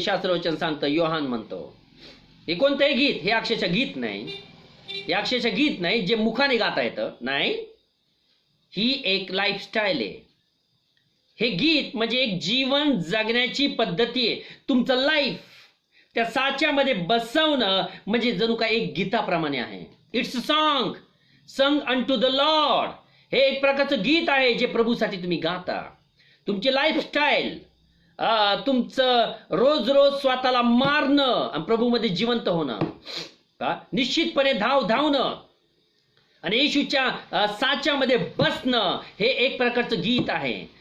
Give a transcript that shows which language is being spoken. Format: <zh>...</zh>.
<mr>शास्त्रवचन सांगतं, योहान म्हणतो. हे कोणतंही गीत, हे अक्षरशः गीत नाही, हे अक्षरशः गीत नाही जे मुखाने गाता येतं, नाही, ही एक लाईफस्टाईल आहे. हे गीत म्हणजे एक जीवन जगण्याची पद्धती आहे. तुमचं लाईफ त्या साच्यामध्ये बसवणं म्हणजे जणू काय एक गीताप्रमाणे आहे.</mr> <en>It's song sung unto the lord.</en> <mr>हे एक प्रकारचं गीत आहे जे प्रभूसाठी तुम्ही गाता. तुमची लाईफस्टाईल, तुमचं रोज रोज स्वतःला मारणं आणि प्रभूमध्ये जिवंत होणं, निश्चितपणे धावणं आणि येशूच्या साच्यामध्ये बसणं हे एक प्रकारचं गीत आहे.</mr>